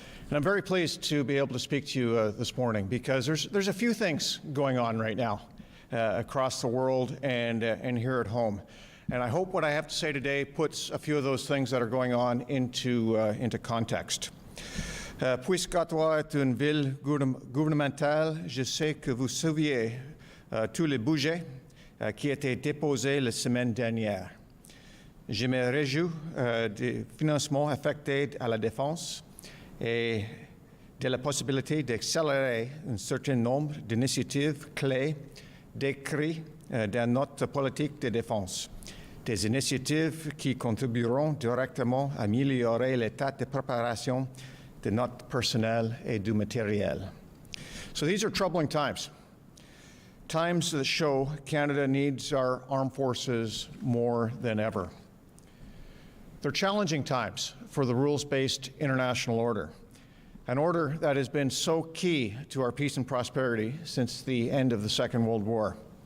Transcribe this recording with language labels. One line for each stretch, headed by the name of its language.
English: And I'm very pleased to be able to speak to you this morning because there's a few things going on right now across the world and here at home. And I hope what I have to say today puts a few of those things that are going on into context.
French: Puisque Ottawa est une ville gouvernementale, je sais que vous suiviez tous les budgets qui étaient déposés la semaine dernière. Je me réjouis des financements affectés à la défense et de la possibilité d'accélérer un certain nombre d'initiatives clés décrites dans notre politique de défense. Des initiatives qui contribueront directement à améliorer l'état de préparation de notre personnel et du matériel.
English: So these are troubling times. Times that show Canada needs our armed forces more than ever. They're challenging times for the rules-based international order, an order that has been so key to our peace and prosperity since the end of the Second World War.